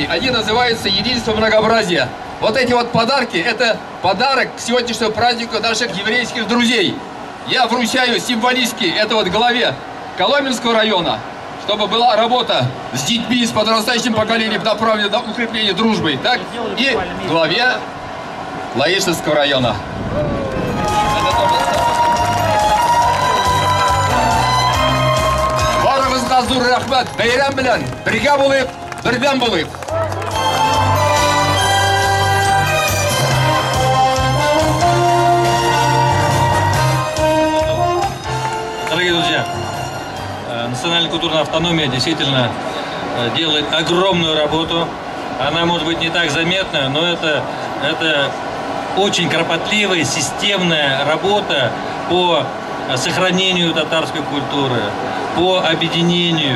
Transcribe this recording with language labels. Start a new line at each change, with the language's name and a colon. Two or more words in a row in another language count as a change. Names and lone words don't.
Russian: Они называются «Единство многообразия». Вот эти вот подарки, это подарок к сегодняшнему празднику наших еврейских друзей. Я вручаю символически это вот главе Коломенского района, чтобы была работа с детьми, с подрастающим поколением, направлена на укрепление дружбы, так, и главе Лаишевского района.
Tatar: Барыбызга зур рахмат, бәйрәм белән бергә булып, бердәм булып.
Russian: Дорогие друзья, национальная культурная автономия действительно делает огромную работу. Она может быть не так заметна, но это очень кропотливая, системная работа по сохранению татарской культуры, по объединению.